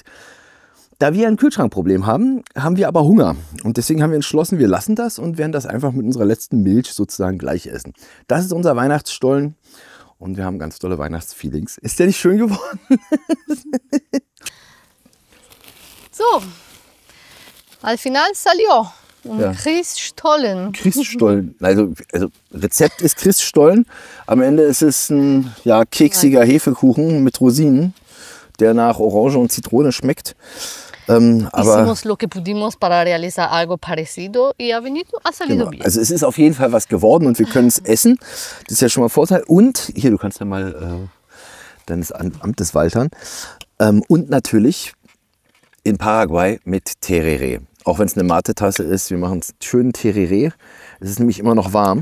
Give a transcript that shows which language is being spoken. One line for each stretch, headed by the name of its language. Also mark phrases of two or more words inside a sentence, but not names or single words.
German: Da wir ein Kühlschrankproblem haben, haben wir aber Hunger und deswegen haben wir entschlossen, wir lassen das und werden das einfach mit unserer letzten Milch sozusagen gleich essen. Das ist unser Weihnachtsstollen und wir haben ganz tolle Weihnachtsfeelings. Ist der nicht schön geworden? So.
Spanish: Al final salió un
German: Ja. Christstollen. Christstollen. Also Rezept ist Christstollen. Am Ende ist es ein keksiger Hefekuchen mit Rosinen, der nach Orange und Zitrone schmeckt. Aber
Spanish: Hicimos lo que pudimos para realizar algo parecido y ha salido
German: genau,
Spanish: bien.
German: also es ist auf jeden Fall was geworden und wir können es essen. Das ist ja schon mal Vorteil. Und hier, du kannst ja mal deines Amtes waltern. Und natürlich in Paraguay mit Tereré. Auch wenn es eine Mate-Tasse ist, wir machen es schön Tereré. Es ist nämlich immer noch warm.